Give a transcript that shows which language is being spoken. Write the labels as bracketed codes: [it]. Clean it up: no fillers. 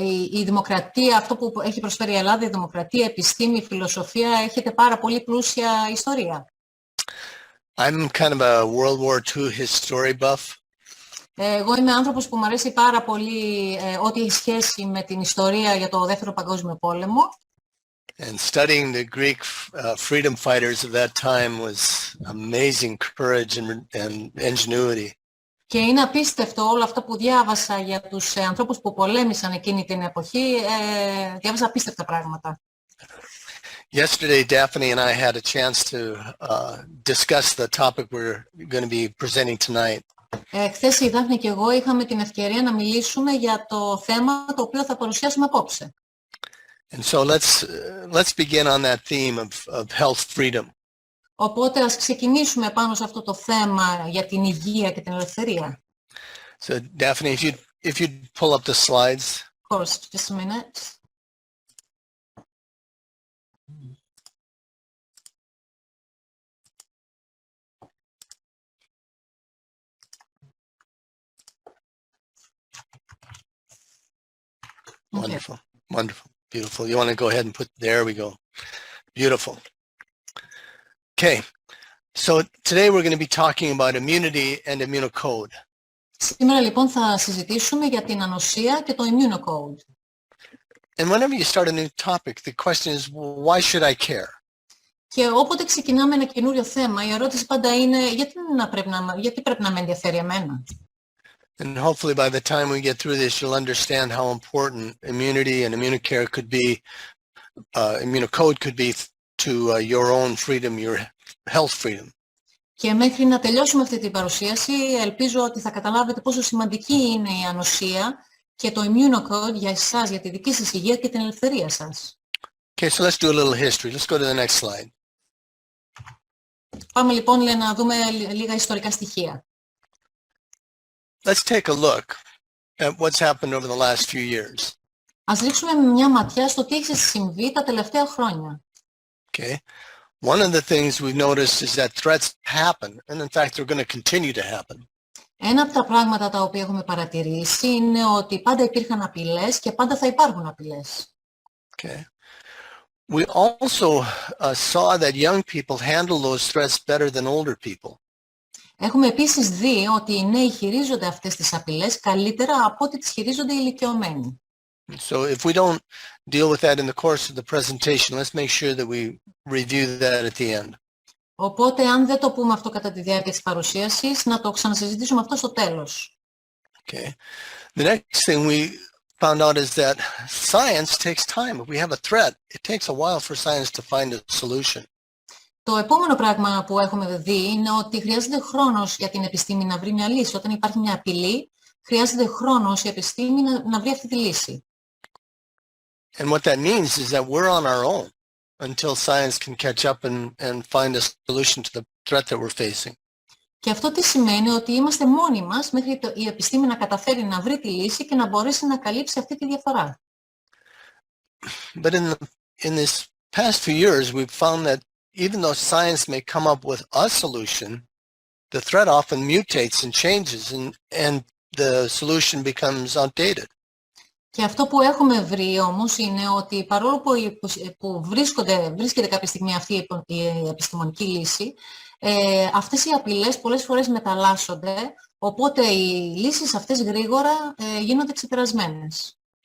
[el] Η δημοκρατία, αυτό που έχει προσφέρει η Ελλάδα, η δημοκρατία, η επιστήμη, η φιλοσοφία, έχετε πάρα πολύ πλούσια ιστορία. [en] I'm kind of a World War II history buff. [el] Εγώ είμαι άνθρωπος που μου αρέσει πάρα πολύ ό,τι έχει σχέση με την ιστορία για το Δεύτερο Παγκόσμιο Πόλεμο. [en] And studying the Greek freedom fighters of that time was amazing courage and ingenuity. [el] Και είναι απίστευτο όλο αυτό που διάβασα για τους ανθρώπους που πολέμησαν εκείνη την εποχή. Διάβασα απίστευτα πράγματα. [en] Yesterday, Daphne and I had a chance to discuss the topic we're going to be presenting tonight. [el] Χθες η Δάφνη και εγώ είχαμε την ευκαιρία να μιλήσουμε για το θέμα το οποίο θα παρουσιάσουμε απόψε. [en] And so let's begin on that theme of health freedom. [el] Οπότε ας ξεκινήσουμε πάνω σε αυτό το θέμα για την υγεία και την ελευθερία. [en] So Daphne, if you'd pull up the slides. Of course, just a minute. Wonderful, wonderful, beautiful. You want to go ahead and put, there we go. Beautiful. Okay, So today we're going to be talking about immunity and Immunocode. [el] Σήμερα λοιπόν θα συζητήσουμε για την ανοσία και το Immunocode. [en] And whenever you start a new topic, the question is, why should I care? [el] Και όποτε ξεκινάμε ένα καινούριο θέμα, η ερώτηση πάντα είναι γιατί πρέπει να με ενδιαφέρει εμένα. [en] And hopefully by the time we get through this, you'll understand how important immunity and immunocare could be, Immunocode could be to your own freedom, your health freedom. [el] Και μέχρι να τελειώσουμε αυτή την παρουσίαση, ελπίζω ότι θα καταλάβετε πόσο σημαντική είναι η ανοσία και το Immunocode για εσάς, για τη δική σας υγεία και την ελευθερία σας. [en] Okay, so let's do a little history. Let's go to the next slide. [el] Πάμε λοιπόν να δούμε λίγα ιστορικά στοιχεία. [en] Let's take a look at what's happened over the last few years. [el] Ας ρίξουμε μια ματιά στο τι έχει συμβεί τα τελευταία χρόνια. [en] Okay. One of the things we've noticed is that threats happen, and in fact they're going to continue to happen. [el] Ένα από τα πράγματα τα οποία έχουμε παρατηρήσει είναι ότι πάντα υπήρχαν απειλές και πάντα θα υπάρχουν απειλές. [en] Okay. We also saw that young people handle those threats better than older people. [el] Έχουμε επίσης δει ότι οι νέοι χειρίζονται αυτές τις απειλές καλύτερα από ό,τι τις χειρίζονται οι ηλικιωμένοι. [en] So if we don't deal with that in the course of the presentation, let's make sure that we review that at the end. [el] Οπότε, αν δεν το πούμε αυτό κατά τη διάρκεια της παρουσίασης, να το ξανασυζητήσουμε αυτό στο τέλος. [en] Okay. The next thing we found out is that science takes time. If we have a threat, it takes a while for science to find a solution. [el] Το επόμενο πράγμα που έχουμε δει είναι ότι χρειάζεται χρόνος για την επιστήμη να βρει μια λύση. Όταν υπάρχει μια απειλή, χρειάζεται χρόνος η επιστήμη να βρει αυτή τη λύση. [en] And what that means is that we're on our own until science can catch up and find a solution to the threat that we're facing. [el] Και αυτό τι σημαίνει? Ότι είμαστε μόνοι μας μέχρι η επιστήμη να καταφέρει να βρει τη λύση και να μπορέσει να καλύψει αυτή τη διαφορά. [en] But in this past few years, we've found that even though science may come up with a solution, the threat often mutates and changes and the solution becomes outdated. [el] Και αυτό που έχουμε βρει όμως είναι ότι παρόλο που βρίσκεται κάποια στιγμή αυτή η επιστημονική λύση, αυτές οι απειλές πολλές φορές μεταλλάσσονται, οπότε οι λύσεις αυτές γρήγορα γίνονται ξεπερασμένες.